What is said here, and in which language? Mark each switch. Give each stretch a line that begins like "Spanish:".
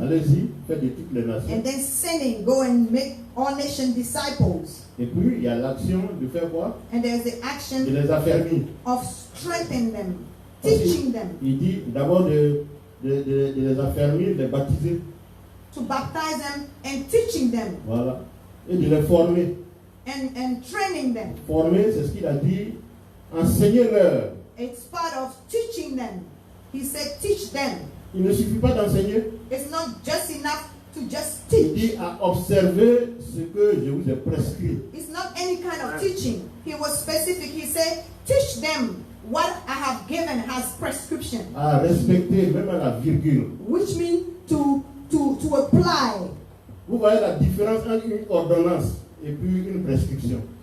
French: Allez-y, faites de toutes les nations.
English: And then sending, go and make all nations disciples.
French: Et puis il y a l'action de faire quoi?
English: And there's the
French: De
English: action
French: les affermir.
English: of strengthening them,
French: Parce
English: teaching them,
French: Il dit d'abord de les affermir, de les baptiser.
English: to baptize them and teaching them
French: Voilà. Et de les former.
English: and training them.
French: Former, c'est ce qu'il a dit. Enseignez-leur.
English: It's part of teaching them. He said, teach them.
French: Il ne suffit pas d'enseigner.
English: It's not just enough to just
French: Il
English: teach.
French: dit à observer ce que je vous ai prescrit.
English: It's not any kind of teaching. He was specific. He said, teach them what I have given as prescription,
French: À respecter même à la virgule.
English: which means to apply.
French: Vous voyez la différence entre une ordonnance et puis une prescription.